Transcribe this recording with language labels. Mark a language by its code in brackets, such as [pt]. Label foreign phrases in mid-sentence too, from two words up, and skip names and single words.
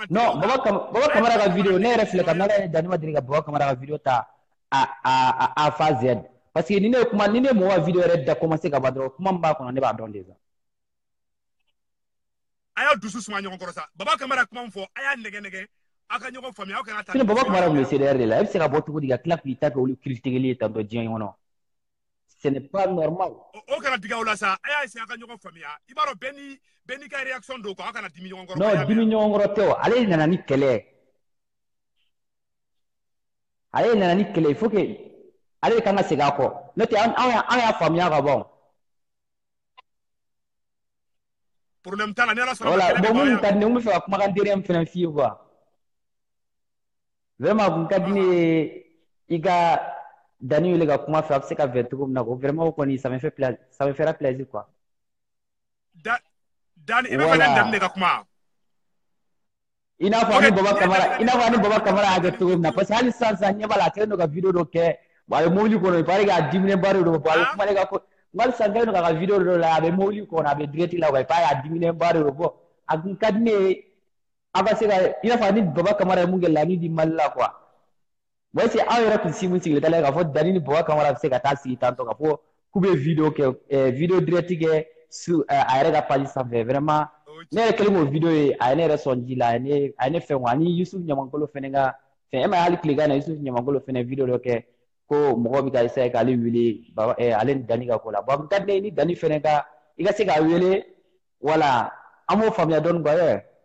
[bm] Non Baba Kamara ka vidéo ne yɛrɛ filɛ ka n'Ala ye Dani ma deli ka Baba Kamara ka vidéo ta a fa Z [fr] parce que [bm] ni ne mɔgɔ ka vidéo yɛrɛ da commencer ka ban dɔrɔn kuma min b'a kɔnɔ ne b'a dɔn déjà. A y'a dusu suma ɲɔgɔn kɔrɔ sa Baba Kamara kuma min fɔ a y'a nɛgɛ a ka ɲɔgɔn faamuya aw kana taa. Sinon Baba Kamara tun bɛ CDR de la e bɛ se ka bɔ cogo di ka tila k'i ta kɛ olu critiquer ye tantɔ diɲɛ kɔnɔ. [fr] Ce n'est pas normal. [bm] O kana diga o la sa a y'a essayer a ka ɲɔgɔn faamuya i b'a dɔn bɛɛ n'i ka réaction don quoi aw kana dimi ɲɔgɔn kɔrɔ. Non dimi ɲɔgɔn kɔrɔ tɛ o ale nana ni kɛlɛ [fr] il faut que [bm] ale de kan ka segin a kɔ n'o tɛ an y'a faamuya ka ban. Problème t'a la ni Ala sɔnna. [fr] Voilà bon [bm] mun ka di ne n bɛ fɛ ka kumakan dere min fana f'i ye [fr] quoi vraiment [bm] kun ka di ne ye i ka Dani wele ka kuma fɛ a bɛ se ka bɛn cogo min na ko vraiment o kɔni [fr] ça me fera plaisir quoi. [bm] Dani i bɛ fɛ ne Dani de ka kuma. I n'a fɔ ani Baba Kamara y'a kɛ cogo min na [fr] parce que [bm] hali sisan ɲɛ b'a la a kɛlen don ka vidéo dɔ kɛ bon a bɛ mobili kɔnɔ [fr] il paraît que [bm] a diminɛba de don bon a bɛ kuma ne ka ko hali sisan kɛlen don k'a ka vidéo dɔ la a bɛ mobili kɔnɔ a bɛ direct la quoi [fr] il paraît que [bm] a diminɛba de don bon a kun ka di ne ye a ka se ka i n'a fɔ ani Baba Kamara ye mun kɛ laɲini di Mali la quoi. [fr] Bon est-ce que [bm] aw yɛrɛ kun si mun sigilen t'a la k'a fɔ Dani ni Baba Kamara bɛ se ka taa sigi tantɔ k'a fɔ k'u bɛ vidéo kɛ [fr] vidéo direct [bm] kɛ sur a yɛrɛ ka page sanfɛ vraiment ne yɛrɛ kɛlen k'o vidéo ye a ye ne yɛrɛ sɔn ji la a ye ne fɛn quoi ani Yusuf Ɲamankolo fɛnɛ ka fɛn e ma ye hali tilegan na Yusuf Ɲamankolo fɛnɛ vidéo dɔ kɛ ko mɔgɔw bɛ ka essayer k'ale wele ale ni Dani ka ko la bon a kun ka di ne ye ni Dani fɛnɛ ka i ka se k'a wele voilà an b'o faamuya dɔɔni quoi.